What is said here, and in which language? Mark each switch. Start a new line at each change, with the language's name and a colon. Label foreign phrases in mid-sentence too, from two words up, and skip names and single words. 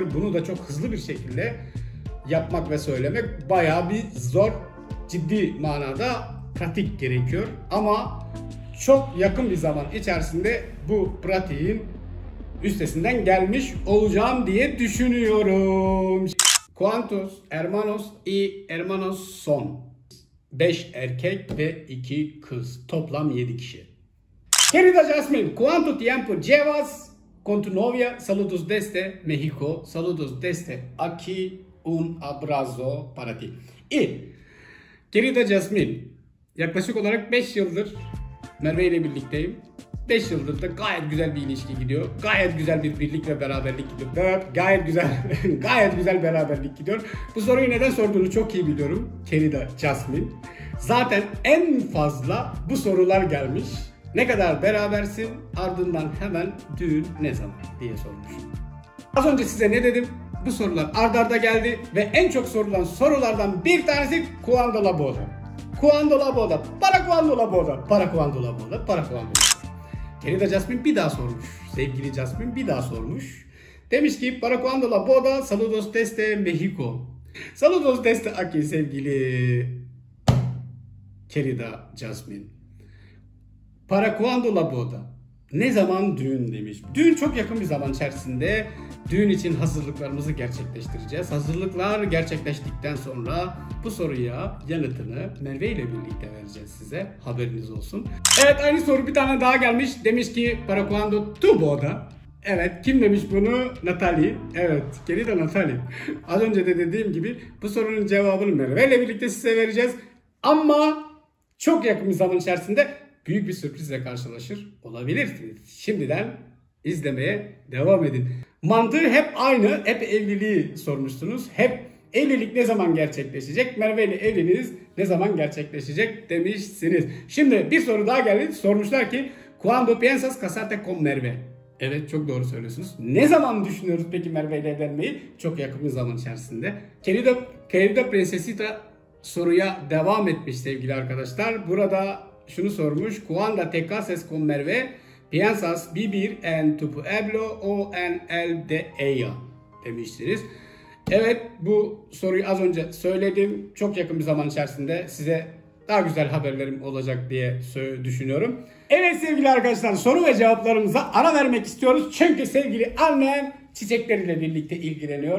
Turkish: Bunu da çok hızlı bir şekilde yapmak ve söylemek bayağı bir zor, ciddi manada pratik gerekiyor. Ama çok yakın bir zaman içerisinde bu pratiğin üstesinden gelmiş olacağım diye düşünüyorum.
Spanish: ¿Cuántos hermanos y hermanos son?
Turkish: 5 erkek ve 2 kız. Toplam 7 kişi.
Spanish: Querida Jasmine, ¿cuánto tiempo llevas con tu novia? Saludos desde México. Saludos desde aquí. Un abrazo para ti. Y, querida Jasmine,
Turkish: yaklaşık olarak 5 yıldır Merve ile birlikteyim. 5 yıldır da gayet güzel bir ilişki gidiyor. Gayet güzel bir birlik ve beraberlik gidiyor. Evet, gayet güzel beraberlik gidiyor. Bu soruyu neden sorduğunu çok iyi biliyorum.
Spanish: Querida Jasmine.
Turkish: Zaten en fazla bu sorular gelmiş. Ne kadar berabersin? Ardından hemen düğün ne zaman diye sormuş. Az önce size ne dedim? Bu sorular arda arda geldi ve en çok sorulan sorulardan bir tanesi
Spanish: ¿Cuándo la boda? ¿Cuándo la boda? ¿Para cuándo la boda? ¿Para cuándo la boda? ¿Para cuándo la boda?
Turkish: Querida Jasmine bir daha sormuş. Sevgili Jasmine bir daha sormuş. Demiş ki
Spanish: ¿Para cuándo la boda? Saludos desde México. Saludos desde aquí sevgili Querida Jasmine. ¿Para cuándo la boda?
Turkish: Ne zaman düğün demiş. Düğün çok yakın bir zaman içerisinde. Düğün için hazırlıklarımızı gerçekleştireceğiz. Hazırlıklar gerçekleştikten sonra bu soruya yanıtını Merve ile birlikte vereceğiz size. Haberiniz olsun. Evet aynı soru bir tane daha gelmiş. Demiş ki
Spanish: ¿Para cuándo tu boda?
Turkish: Evet kim demiş bunu? Natalie. Evet querida Natalie. Az önce de dediğim gibi bu sorunun cevabını Merve ile birlikte size vereceğiz. Ama çok yakın bir zaman içerisinde büyük bir sürprizle karşılaşır olabilirsiniz. Şimdiden izlemeye devam edin. Mantığı hep aynı. Hep evliliği sormuşsunuz. Hep evlilik ne zaman gerçekleşecek? Merve ile evliliğiniz ne zaman gerçekleşecek demişsiniz. Şimdi bir soru daha geldi. Sormuşlar ki
Spanish: ¿Cuándo piensas casarte con Merve?
Turkish: Evet çok doğru söylüyorsunuz. Ne zaman düşünüyoruz peki Merve ile evlenmeyi? Çok yakın bir zaman içerisinde. Querida Princesita soruya devam etmiş sevgili arkadaşlar. Burada şunu sormuş.
Spanish: ¿Cuándo te cases con Merve? ¿Piensas vivir en tu pueblo o en el de ella?
Turkish: Demiştiniz. Evet bu soruyu az önce söyledim. Çok yakın bir zaman içerisinde size daha güzel haberlerim olacak diye düşünüyorum. Evet sevgili arkadaşlar soru ve cevaplarımıza ara vermek istiyoruz. Çünkü sevgili annem çiçekleriyle birlikte ilgileniyor.